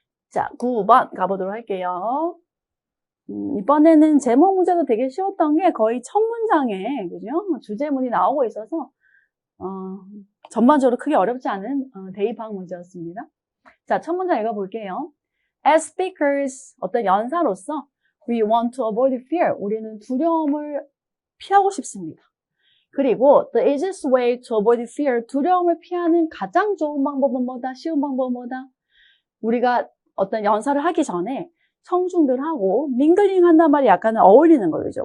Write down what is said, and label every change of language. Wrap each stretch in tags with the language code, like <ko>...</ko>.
<ko>자, 9번 가보도록 할게요. 이번에는 제목 문제도 되게 쉬웠던 게 거의 첫 문장에, 그죠? 주제문이 나오고 있어서, 전반적으로 크게 어렵지 않은 대입학 문제였습니다. 자, 첫 문장 읽어볼게요.</ko> <en>As speakers,</en> <ko>어떤 연사로서,</ko> <en>we want to avoid fear.</en> <ko>우리는 두려움을 피하고 싶습니다. 그리고</ko> <en>the easiest way to avoid fear,</en> <ko>두려움을 피하는 가장 좋은 방법은 뭐다? 쉬운 방법은 뭐다? 우리가 어떤 연사를 하기 전에 청중들하고 밍글링 한단 말이 약간은 어울리는 거죠.</ko>